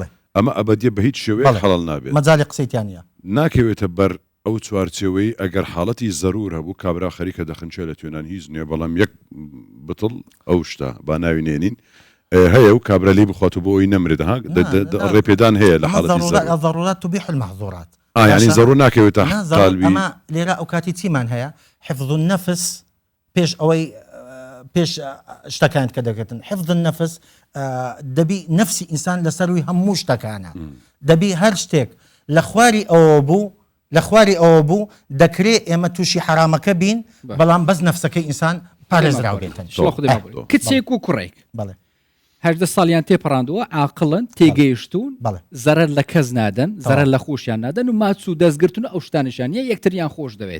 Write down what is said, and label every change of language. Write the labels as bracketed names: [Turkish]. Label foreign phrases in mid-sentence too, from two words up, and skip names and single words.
[Central Kurdish] ئەمە ئەبدیە بە هیچ شێوەیە حەڵال نابێت مەجالی قسەیتیانە ناکەوێتە بەر ئەو چوارچێوەی ئەگەر حاڵەتی زەرور هەبوو کابرا خەریکە دەخنچێ لە توێنان هیچ نییە بەڵام یەک بتڵ ئەو شتا با ناوینێنین هەیە و کابرا لی بخوات و بۆ ئەوی نەمرێت ڕێپێدان هەیە لە حاڵەتی [Arabic] ضرورات تبيح المحظورات [Central Kurdish] يعني ضروري ناكەوێتە قالبی ئەمە لێرە ئەو کاتی چیمان هەیە [Arabic] حفظ النفس [Central Kurdish] پێش ئەوەی پێش شتەکان کە دەکەن [Arabic] حفظ النفس [Central Kurdish] دەبی نفسی ئینسان لەسەروی هەموو شتەکانە دەبی هەر شتێک لە خواری ئەوە بوو دەکرێت ئێمە تووشی حرامەکە بین بەڵام بەس نفسەکەی ئینسان پارێزراو بێتن کچێک و کوڕێک بەڵێ 18 ساڵیان تێپەڕاندووە عاقڵن تێگەیشتون زەرەر لە کەس نادەن زەرەر لە خۆشیان نادەن و ماچ و دەستگرتن ئەو شتانشانە یەکتریان خۆش دەوێت